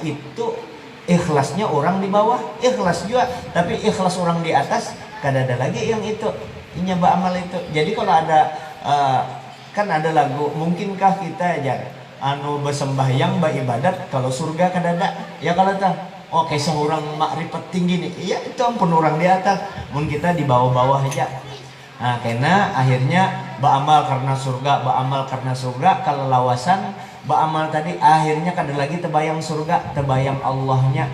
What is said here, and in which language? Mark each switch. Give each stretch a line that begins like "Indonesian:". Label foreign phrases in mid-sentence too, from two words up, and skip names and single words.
Indonesian: Itu ikhlasnya orang di bawah, ikhlas juga. Tapi ikhlas orang di atas, kada ada lagi yang itu.
Banjar: Inya beramal itu.
Indonesian: Jadi kalau ada kan ada lagu, mungkinkah kita aja bersembahyang, beribadat kalau surga kada ada? Ya kalau tak, oke seorang makrifat tinggi nih, iya itu ampun orang di atas, mungkin kita di bawah-bawah aja. Nah, karena akhirnya beramal karena surga, kalau lawasan beramal tadi akhirnya kada lagi terbayang surga, terbayang Allahnya.